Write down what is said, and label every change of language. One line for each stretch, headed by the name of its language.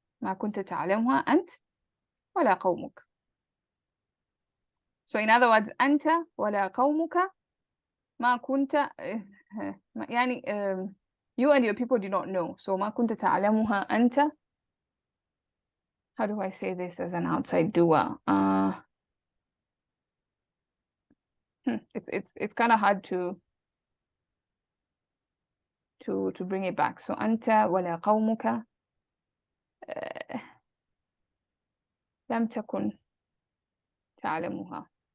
Arabic: ما كنت تعلمها أنت ولا قومك.
English: So in other words,
Arabic: أنت ولا قومك ما كنت يعني
English: you and your people do not know. So
Arabic: ما كنت تعلمها أنت.
English: How do I say this as an outside doer? It's kind of hard to bring it back.
Arabic: So أنت ولا قومك لم تكن تعلمها.